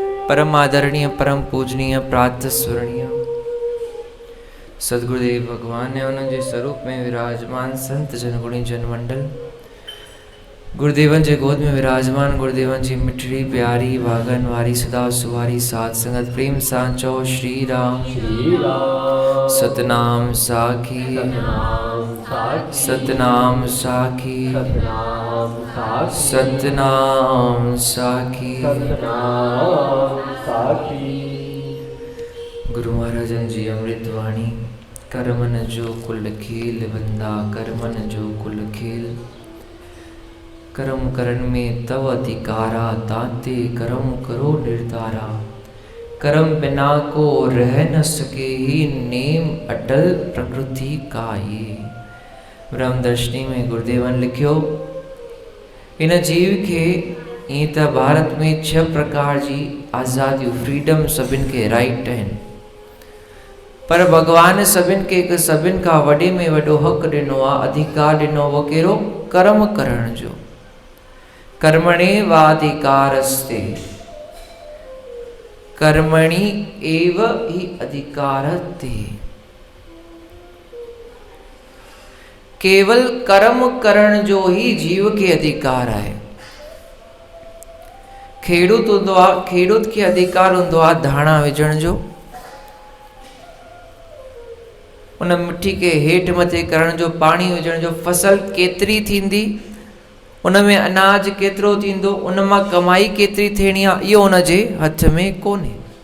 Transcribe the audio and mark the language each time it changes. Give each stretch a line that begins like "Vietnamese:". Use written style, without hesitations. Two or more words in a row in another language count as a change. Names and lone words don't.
Hindi: परम आदरणीय, परम पूजनीय, प्रातः स्मरणीय सदगुरुदेव भगवान ने उनके स्वरूप में विराजमान संत जनगुणी जनमंडल,
Sindhi: गुरुदेवन जे गोद में विराजमान गुरुदेवन जी मिठड़ी प्यारी वागन वारी सदा सुवारी सात संगत प्रेम सांचो श्री राम सतनाम साखी सतनाम साखी सतनाम साखी। गुरु महाराजन जी अमृत वाणी, करमन जो कुल खेल बंदा करमन जो कुल खेल,
Hindi: कर्म करन में तव अधिकारा ताते कर्म करो निर्धारा, कर्म बिना को रह न सके ही नेम अटल प्रकृति का ये।
Sindhi: ब्रह्मदर्शनी में गुरुदेवन लिखियो इन जीव के ईं त भारत में 6 प्रकार जी आज़ादियूं फ्रीडम सभिन के राइट आहिनि, पर भगवान सभिन के हिकु सभिन खां वॾे में वॾो हक़ ॾिनो आहे, अधिकार ॾिनो, वो कहिड़ो? कर्म करण जो।
Sanskrit: कर्मणे वाधिकारस्ते कर्मणि एव हि अधिकारस्ते।
Sindhi: केवल कर्म करण जो ही जीव के अधिकार है। खेडूत हूंदो आहे, खेडूत के अधिकार हूंदो आहे धाणा विझण जो, उन मिट्टी के हेठि मथे करण जो, पाणी विझण जो, फसल केतिरी थींदी, उनमें अनाज केतिरो थींदो, उनमां कमाई केतिरी थियणी आहे, इहो उनजे हथ में कोन्हे।